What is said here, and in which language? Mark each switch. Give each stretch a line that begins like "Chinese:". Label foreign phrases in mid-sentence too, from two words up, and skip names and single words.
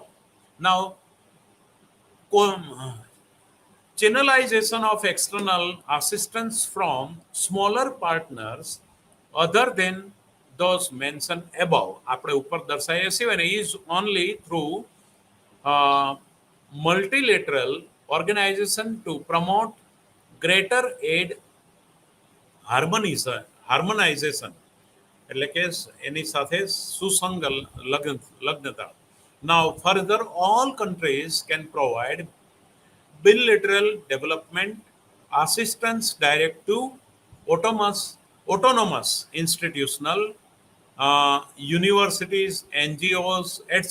English: Now, channelization of external assistance from smaller partners other than those mentioned above,
Gujarati: આપણે ઉપર દર્શાવ્યા સિવાય
English: is only through multilateral organization to promote greater aid harmonization,
Gujarati: એટલે કે એની સાથે સુસંગ લગ્નતા.
English: Now further, all countries can provide bilateral development assistance direct to autonomous institutional universities, NGOs, etc.